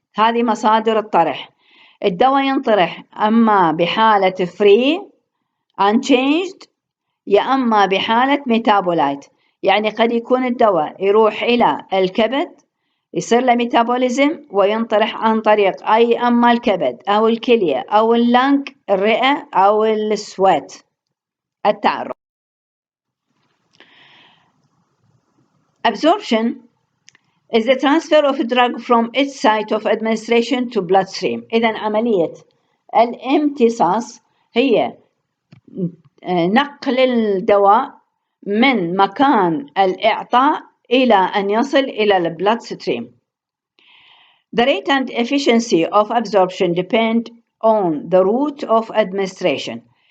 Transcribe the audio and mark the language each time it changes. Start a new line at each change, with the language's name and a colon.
Arabic: هذه مصادر الطرح. الدواء ينطرح أما بحالة
English: free unchanged,
Arabic: يا أما بحالة ميتابولايت. يعني قد يكون الدواء يروح إلى الكبد, يصير له ميتابوليزم وينطرح عن طريق أي أما الكبد أو الكلية أو اللنج, الرئة أو السويت, التعرق.
English: Absorption is the transfer of a drug from its site of administration to bloodstream.
Arabic: إذن عملية الامتصاص هي نقل الدواء من مكان الإعطاء إلى أن يصل إلى البلاد ستريم.
English: The rate and efficiency of absorption depend on the route of administration.